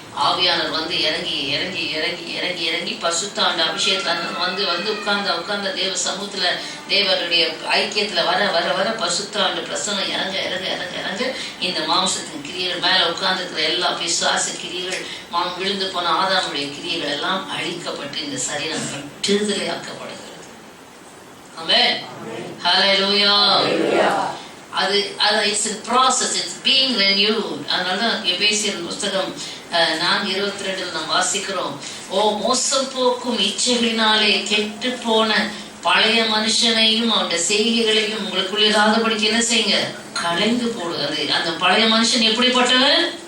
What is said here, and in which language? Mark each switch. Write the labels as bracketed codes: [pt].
[ta] ஆவியானவர் வந்து இறங்கி பசுத்தாண்ட அபிஷேகத்துல வந்து உட்கார்ந்த தேவ சமூகத்துல தேவனுடைய ஐக்கியத்துல வர பசுத்தாண்ட பிரசனம் இறங்க இந்த மாம்சத்தின் கிரியைகள் மேல உட்கார்ந்து இருக்கிற எல்லா பிசாசு கிரியைகள், விழுந்து போன ஆதாமுடைய கிரியைகள் எல்லாம் அழிக்கப்பட்டு இந்த சரீரம் விடுதலையாக்கப்படுகிறது. ஆமென். ஹல்லேலூயா. அது [en] it's in process, it's being renewed. [ta] அதனாலதான் எபேசியர் புத்தகம் 4:22 நாம் வாசிக்கிறோம், மோசம் போக்கும் இச்சைகளினாலே கெட்டு போன பழைய மனுஷனையும் அவனுடைய செய்கைகளையும் உங்களுக்குள்ள இராதபடிக்கு என்ன செய்யுங்க? களைந்து போடுகிறது. அந்த பழைய மனுஷன் எப்படிப்பட்டவன்?